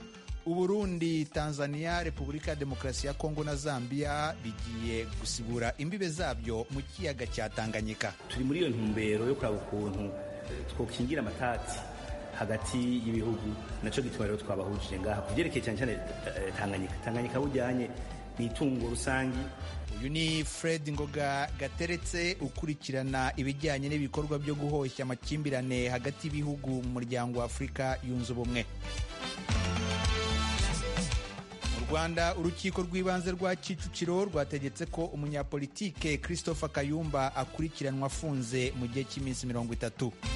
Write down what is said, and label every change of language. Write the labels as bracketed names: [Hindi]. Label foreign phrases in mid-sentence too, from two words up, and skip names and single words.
[Rundi] Uburundi, Tanzania, Repubulika ya Demokarasi ya Kongo na Zambia bigiye gusibura imbibe zabyo mu kiyaga cya Tanganyika. Turi muri iyo ntumbero yo kuraba ukuntu twokingira amatati hagati y'ibihugu, naco gituma rero twabahujije ngaha kuvyerekeye cyane cyane Tanganyika bujyanye n'itungo rusangi. [Kinyarwanda] Uyu ni Fred Ngoga Gateretse ukurikirana ibijyanye n'ibikorwa byo guhoshya amakimbirane hagati y'ibihugu mu muryango wa Afurika yunze ubumwe. Rwanda, urukiko rw'ibanze rwa Kicukiro rwategetse ko umunyapolitike Christopher Kayumba akurikiranwa afunze mu gihe cy'iminsi 30.